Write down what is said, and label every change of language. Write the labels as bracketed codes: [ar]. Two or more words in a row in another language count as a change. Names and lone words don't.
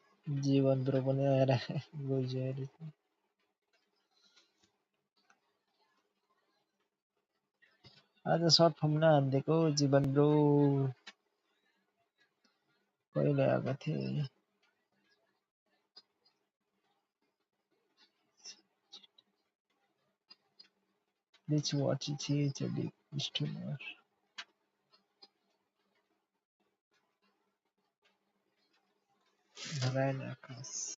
[ne] जीवन ब्रो पनि आएर गइसक्यो अरे। आज सर्ट फर्म नहानिदिएको जीवन ब्रो, कहिले आएको थिएँ। [en] Let's watch it. It's a big streamer. Ryan Akas.